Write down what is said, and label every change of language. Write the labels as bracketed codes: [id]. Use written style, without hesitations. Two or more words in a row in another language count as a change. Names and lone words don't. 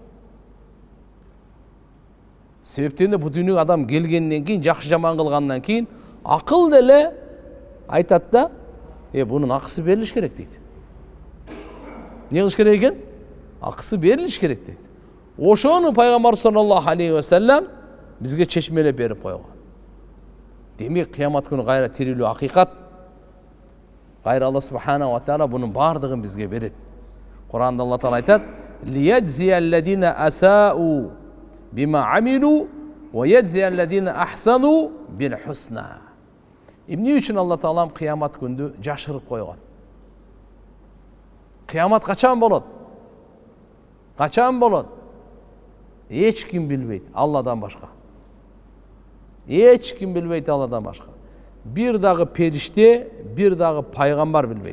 [ky] Себептен бу дүйнөгө адам келгенден кийин, жакшы жаман кылгандан кийин акыл деле айтат да, бунун акысы берилиш керек дейт. Не кылыш керек экен? Акысы берилиш керек дейт. Ошону Пайгамбар [ar] صلى الله عليه وسلم [ky] бизге чечмелеп берип койгон. Демек кыямат күнү кайра тирилүү акыйкат. Кайра Алла [ar] سبحانه وتعالى [ky] бунун бардыгын бизге берет. Куранда Алла таала айтат: [ar] "ليجزي الذين أساءوا بما عملوا ويجزي الذين أحسنوا بالحسنى." [ky] Эмне үчүн Алла таалам кыямат күндү жашырып койгон? Кыямат качан болот? Качан болот? Эч ким билбейт Алладан башка. Эч ким билбейт Алладан башка. Бир дагы периште, бир дагы пайгамбар билбейт.